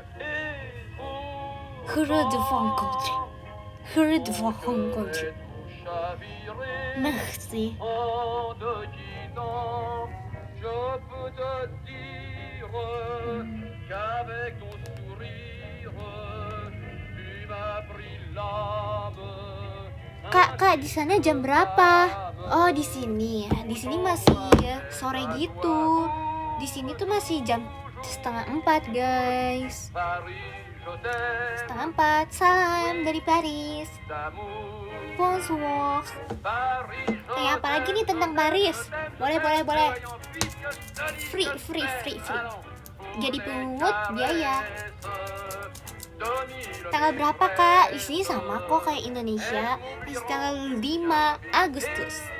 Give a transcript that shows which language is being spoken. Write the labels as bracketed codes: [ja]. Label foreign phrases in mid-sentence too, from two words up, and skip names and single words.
[fr] Heureux de vous rencontrer. Heureux de vous rencontrer. Merci. En te quittant, je peux te dire qu'avec ton sourire, tu m'as pris l'âme. [id] Kak, di sana jam berapa? Oh, di sini. Di sini masih sore gitu. Di sini tuh masih jam 3:30, guys. [fr] Paris, je t'aime [id] 3:30. Salam dari Paris. [fr] d'amour. Bonsoir. Paris, je [id] Apa lagi nih tentang Paris? Boleh. Free. Jadi pungut biaya. Tanggal berapa, Kak? Di sini sama kok kayak Indonesia. Masih tanggal 5 Agustus.